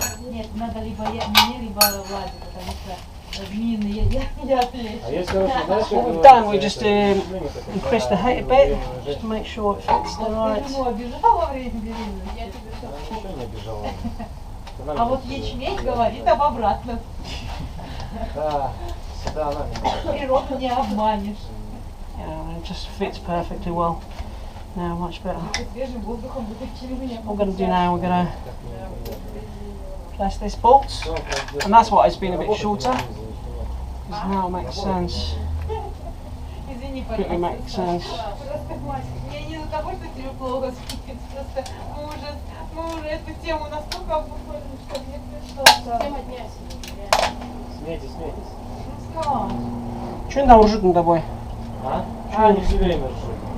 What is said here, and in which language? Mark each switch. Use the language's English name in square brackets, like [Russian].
[Russian] Нет, надо либо мне, либо Владе, потому что змеиный яд лечит. А если, короче, знаешь, [English] What we've done, we just increase the height a bit, just to make sure it fits the right. [Russian] Ты жену обижал во время беременности? Я тебе все. Ничего не обижал. А вот ячмень говорит об обратном. Да, всегда она меня. Природу не обманешь. [English] Yeah, it just fits perfectly well. Now, much better. [Russian] Свежим воздухом вытащили меня. [English] What we're going to do now, we're going to place this bolt, and that's why it's been a bit shorter, because now it makes sense. [Russian] Извини, [English] Quickly [Russian] пожалуйста. [English] makes sense. [Russian] Просто я не из-за того, что тебе плохо спит, просто мы уже эту тему настолько обусловили, что мне пришлось. Тема дня сегодня. Смейтесь. Ну что? Что он там ржут над тобой? А? А, не все время ржут.